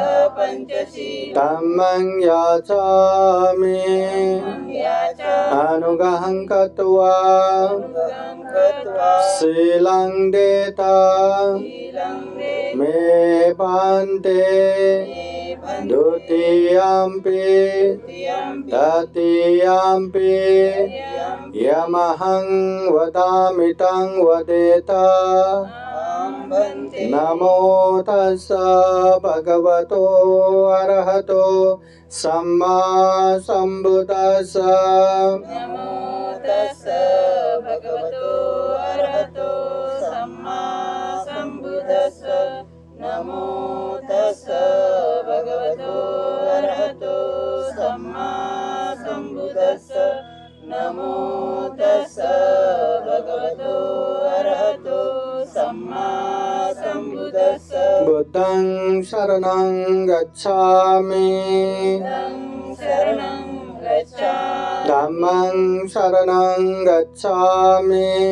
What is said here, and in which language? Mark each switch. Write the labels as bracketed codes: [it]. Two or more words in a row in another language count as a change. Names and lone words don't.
[pi] धम्मं याचामि अनुगहं कृत्वा शीलं देता मे भन्ते द्वितीयम्पि तृतीयम्पि यमहं वदामि तं वदेत नमो तस्स भगवतो अरहतो सम्मा सम्बुद्दस्स नमो तस्स भगवतो अरहतो सम्मा सम्बुद्दस्स नमो तस्स भगवतो अरहतो सम्मा सम्बुद्दस्स नमो तस्स भगवतो अरहतो सम्मा सम्बुद्दस्स बुद्धं शरणं गच्छामि धम्मं शरणं गच्छामि